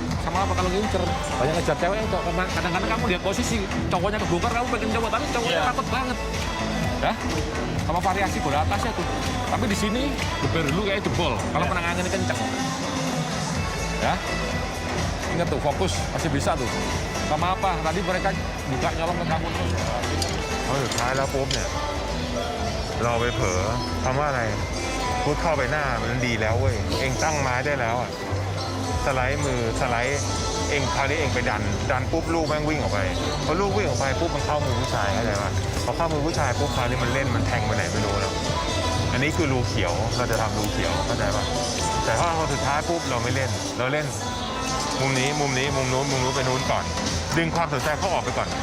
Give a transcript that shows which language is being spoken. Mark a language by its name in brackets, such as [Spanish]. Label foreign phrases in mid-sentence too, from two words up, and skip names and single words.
[Indonesian] Sama apa kalau ngincer, banyak ngejar cewek itu. Kadang-kadang kamu lihat posisi, cowoknya kebongkar, kamu pengen coba, tapi cowoknya takut banget. Ya, sama variasi bola atasnya tuh. Tapi di sini, geber dulu kayak jebol, kalau penanganannya kenceng. Ya, ingat tuh, fokus masih bisa tuh. Gak apa-apa, tadi mereka buka nyolong ke kamu terus. [Thai] เพราะสุดท้ายแล้วปุ๊บเนี่ยเราไปเผลอคำว่าอะไรพุทเข้าไปหน้ามันดีแล้วเว้ยเองตั้งไม้ได้แล้วอ่ะสไลด์มือสไลด์เองคราวนี้เองไปดันปุ๊บลูกแม่งวิ่งออกไปพอลูกวิ่งออกไปปุ๊บมันเข้ามือผู้ชายเข้าใจป่ะพอเข้ามือผู้ชายปุ๊บคราวนี้มันเล่นมันแทงไปไหนไม่รู้แล้วอันนี้คือรูเขียวเราจะทำรูเขียวเข้าใจป่ะแต่พอสุดท้ายปุ๊บเราไม่เล่นเราเล่นมุมนี้มุมนู้นไปนู้นก่อนดึงความสนใจเขาออกไปก่อน